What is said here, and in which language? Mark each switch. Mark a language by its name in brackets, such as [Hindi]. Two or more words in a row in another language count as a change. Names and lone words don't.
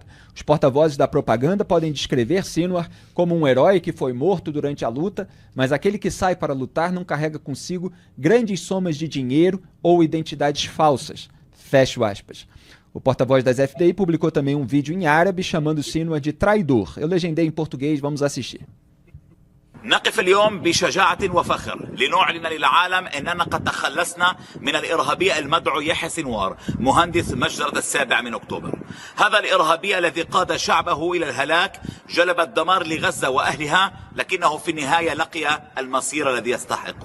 [Portuguese] Os porta-vozes da propaganda podem descrever Sinwar como um herói que foi morto durante a luta, mas aquele que sai para lutar não carrega consigo grandes somas de dinheiro ou identidades falsas. Fecho aspas. O porta-voz das FDI publicou também um vídeo em árabe chamando Sinwar de traidor. Eu legendei em português, vamos assistir. [Arabic] نقف اليوم بشجاعة وفخر لنعلن للعالم أننا قد تخلصنا من الإرهابي المدعو يحيى سنوار مهندس مجزرة 7 أكتوبر. هذا الإرهابي الذي قاد شعبه إلى الهلاك جلب الدمار لغزة وأهلها، لكنه في النهاية لقي المصير الذي يستحقه.